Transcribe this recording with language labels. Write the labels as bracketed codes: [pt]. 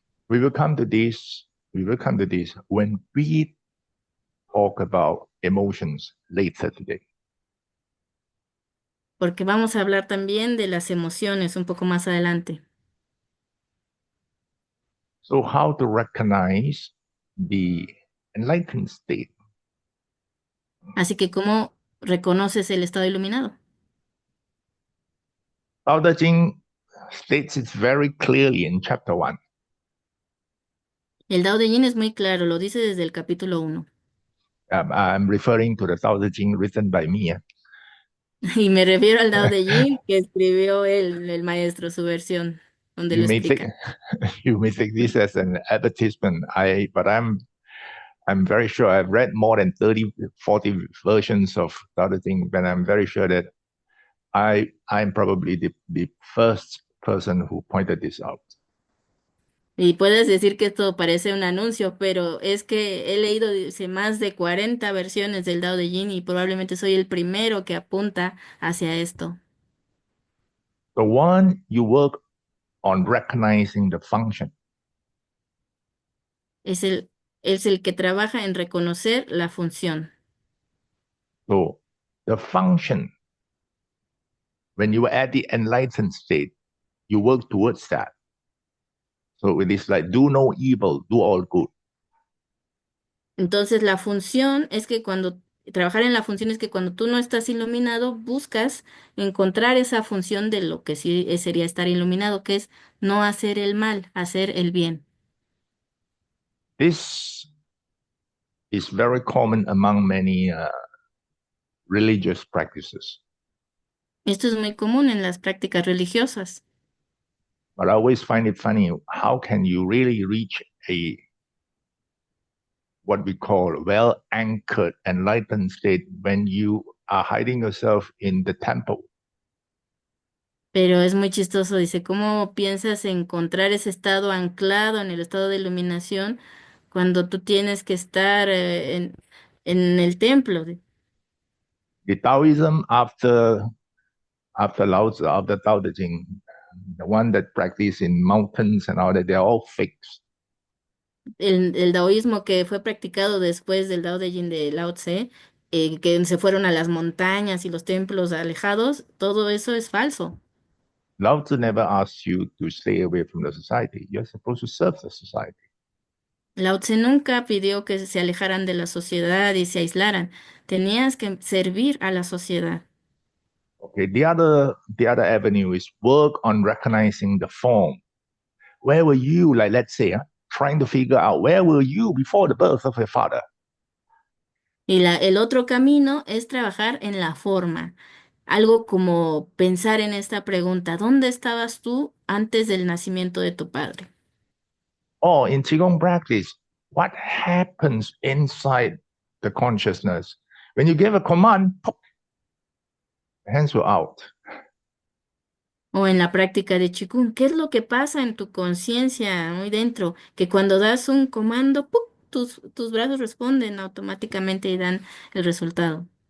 [en] We will come to this We will come to this when we talk about emotions later today. [es] Porque vamos a hablar también de las emociones un poco más adelante. [en] So, how to recognize the enlightened state? [es] Así que, ¿cómo reconoces el estado iluminado? [en] Tao Te Ching states it very clearly in chapter 1. [es] El Dao de Yin es muy claro, lo dice desde el capítulo 1. [en] I'm referring to the Tao Te Ching written by me. [es] Y me refiero al Dao de Yin que escribió el maestro, su versión, donde [en] You [es] lo [en] may think [es] explica. [en] you may take this as an advertisement. But I'm very sure I've read more than 30, 40 versions of Tao Te Ching, but I'm very sure that I'm probably the first person who pointed this out. [es] Y puedes decir que esto parece un anuncio, pero es que he leído, dice, más de 40 versiones del Dao de Yin y probablemente soy el primero que apunta hacia esto. [en] The one you work on recognizing the function. [es] Es es el que trabaja en reconocer la función. [en] So the function, when you are at the enlightened state, you work towards that. So it is like do no evil, do all good. [es] Entonces, la función es que trabajar en la función es que cuando tú no estás iluminado, buscas encontrar esa función de lo que sí sería estar iluminado, que es no hacer el mal, hacer el bien. [en] This is very common among many religious practices. [es] Esto es muy común en las prácticas religiosas. [en] But I always find it funny. How can you really reach a what we call well anchored enlightened state when you are hiding yourself in the temple? [es] Pero es muy chistoso, dice, ¿cómo piensas encontrar ese estado anclado en el estado de iluminación cuando tú tienes que estar en el templo? [en] The Taoism after Lao Tzu, after Tao Te Ching, the one that practice in mountains and all that, they're all fakes. [es] El daoísmo que fue practicado después del Dao de Yin de Lao Tse, que se fueron a las montañas y los templos alejados, todo eso es falso. [en] Lao Tzu never asks you to stay away from the society. You're supposed to serve the society. [es] Lao Tse nunca pidió que se alejaran de la sociedad y se aislaran. Tenías que servir a la sociedad. [en] Okay, the other avenue is work on recognizing the form. Where were you, like let's say, trying to figure out where were you before the birth of your father? [es] Y el otro camino es trabajar en la forma. Algo como pensar en esta pregunta, ¿dónde estabas tú antes del nacimiento de tu padre? [en] Or in Qigong practice, what happens inside the consciousness? When you give a command, pop, hands were out. [es] O en la práctica de Qigong, ¿qué es lo que pasa en tu conciencia muy dentro? Que cuando das un comando, ¡puc! Tus brazos responden automáticamente y dan el resultado.